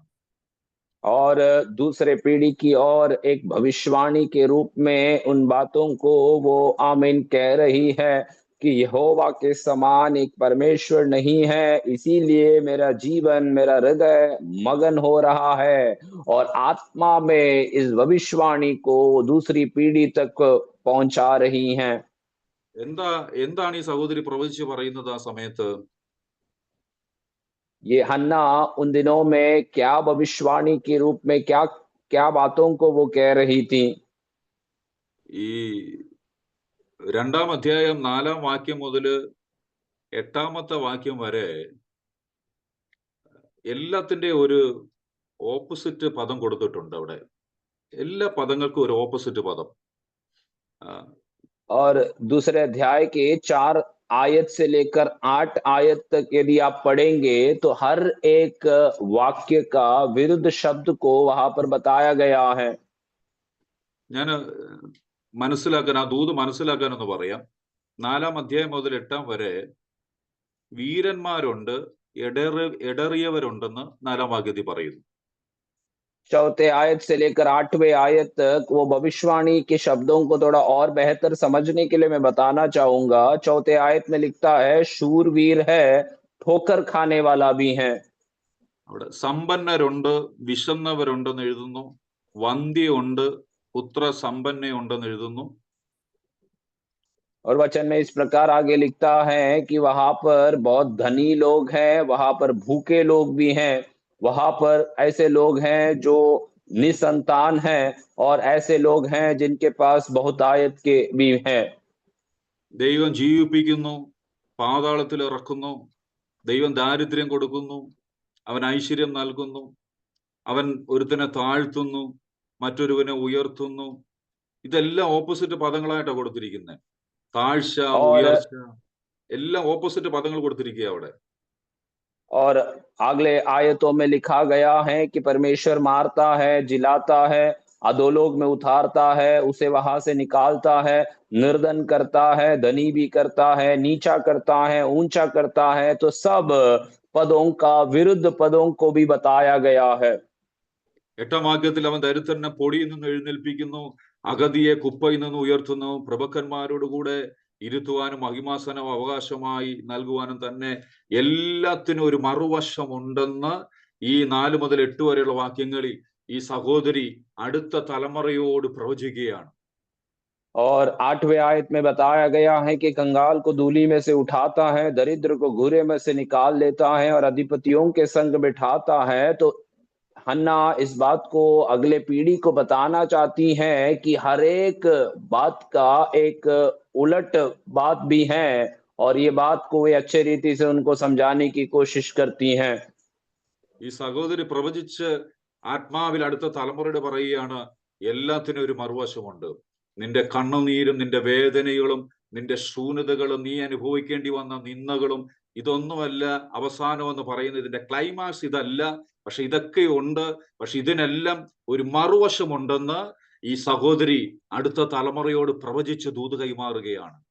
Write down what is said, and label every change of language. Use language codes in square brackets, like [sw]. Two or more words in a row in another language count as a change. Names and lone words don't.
[hi] और दूसरे पीढ़ी की और एक भविष्यवाणी के रूप में उन बातों को वो आमीन कह रही है कि यहोवा के समान एक परमेश्वर नहीं है, इसीलिए मेरा जीवन, मेरा हृदय मगन हो रहा है और आत्मा में इस भविष्यवाणी को दूसरी पीढ़ी तक पहुंचा रही हैं। [ml] എന്താണ് ഈ സഹോദരി പ്രവചിച്ച് പറയുന്നത് ആ സമയത്ത്? [hi] ये हन्ना उन दिनों में क्या भविष्यवाणी के रूप में क्या क्या बातों को वो कह रही थी? [ml] ഈ 2-ാം അധ്യായം 4-ാം വാക്യം മുതൽ 8-ാമത്തെ വാക്യം വരെ എല്ലാത്തിന്റെ ഒരു ഓപ്പോസിറ്റ് പദം കൊടുത്തിട്ടുണ്ട്. അവിടെ എല്ലാ പദങ്ങൾക്കും ഒരു ഓപ്പോസിറ്റ് പദം. [hi] और दूसरे अध्याय के 4 आयत से लेकर 8 आयत तक यदि आप पढ़ेंगे तो हर एक वाक्य का विरुद्ध शब्द को वहां पर बताया गया है। [ml] ഞാൻ മനസ്സിലാക്കാൻ, ആ ദൂത് മനസ്സിലാക്കാൻ ഒന്ന് പറയാം. 4-ാം അധ്യായം മുതൽ 8-ാം വരെ വീരന്മാരുണ്ട്, ഇടറിയവരുണ്ടെന്ന് 4-ാം വാക്യത്തിൽ പറയുന്നു. [hi] 4 आयत से लेकर 8वें आयत तक वो भविष्यवाणी के शब्दों को थोड़ा और बेहतर समझने के लिए मैं बताना चाहूंगा। 4 आयत में लिखता है शूरवीर है, ठोकर खाने वाला भी है। [ml] അവിടെ സമ്പന്നരുണ്ട്, വിശന്നവരുണ്ടെന്ന് എഴുതുന്നു. വന്ധ്യയുണ്ട്, പുത്ര സമ്പന്നയുണ്ടെന്ന് എഴുതുന്നു. [hi] और वचन में इस प्रकार आगे लिखता है कि वहां पर बहुत धनी लोग हैं, वहां पर भूखे लोग भी हैं, वहां पर ऐसे लोग हैं जो निसंतान हैं और ऐसे लोग हैं जिनके पास बहुत आयत के भी हैं। [ml] ദൈവം ജീവിപ്പിക്കുന്നു, പാതാളത്തിൽ ഇറക്കുന്നു, ദൈവം ദാരിദ്ര്യം കൊടുക്കുന്നു, അവൻ ഐശ്വര്യം നൽകുന്നു, അവൻ ഒരുത്തനെ താഴ്ത്തുന്നു, മറ്റൊരുവനെ ഉയർത്തുന്നു. ഇതെല്ലാം ഓപ്പോസിറ്റ് പദങ്ങളായിട്ടാണ് കൊടുത്തിരിക്കുന്നത്. താഴ്ച, ഉയർച്ച, എല്ലാം ഓപ്പോസിറ്റ് പദങ്ങൾ കൊടുത്തിരിക്കുക അവിടെ. [hi] और अगले आयतों में लिखा गया है कि परमेश्वर मारता है, जिलाता है, अधोलोक में उतारता है, उसे वहां से निकालता है, निर्धन करता है, धनी भी करता है, नीचा करता है, ऊंचा करता है। तो सब पदों का विरुद्ध पदों को भी बताया गया है। [ml] 8-ാം വാക്യത്തിൽ അവൻ ദരിദ്രനെ പൊടിയിൽ നിന്ന് എഴുന്നേൽപ്പിക്കുന്നു, അഗതിയെ കുപ്പയിൽ നിന്ന് ഉയർത്തുന്നു, പ്രഭുക്കന്മാരോടുകൂടെ ഇരുത്തുവാനും മഹിമാസനം അവകാശമായി നൽകുവാനും തന്നെ എല്ലാത്തിനും ഒരു മറുവശമുണ്ടെന്ന് ഈ 4 മുതൽ 8 വരെയുള്ള വാക്യങ്ങളിൽ ഈ സഹോദരി അടുത്ത തലമുറയോട് പ്രവചിക്കുകയാണ്. [hi] और 8वें आयत में बताया गया है कि कंगाल को धूलि में से उठाता है, दरिद्र को घूरे में से निकाल लेता है और अधिपतियों के संग बिठाता है। तो हन्ना इस बात को अगले पीढ़ी को बताना चाहती हैं कि हर एक बात का एक उलट बात भी है और ये बात को वे अच्छे रीति से उनको समझाने की कोशिश करती हैं। [ml] ഈ സഹോദരി പ്രവചിച്ച് ആത്മാവിൽ അടുത്ത തലമുറയോട് പറയുകയാണ്, എല്ലാത്തിനും ഒരു മറുവശമുണ്ട്. നിന്റെ കണ്ണുനീരും നിന്റെ വേദനകളും നിന്റെ ശൂന്യതകളും നീ അനുഭവിക്കേണ്ടി വന്ന നിന്ദകളും ഇതൊന്നുമല്ല അവസാനം എന്ന് പറയുന്നത്. ഇതിന്റെ ക്ലൈമാക്സ് ഇതല്ല, പക്ഷെ ഇതൊക്കെ ഉണ്ട്. പക്ഷെ ഇതിനെല്ലാം ഒരു മറുവശമുണ്ടെന്ന് ഈ സഹോദരി അടുത്ത തലമുറയോട് പ്രവചിച്ച് ദൂത് കൈമാറുകയാണ്.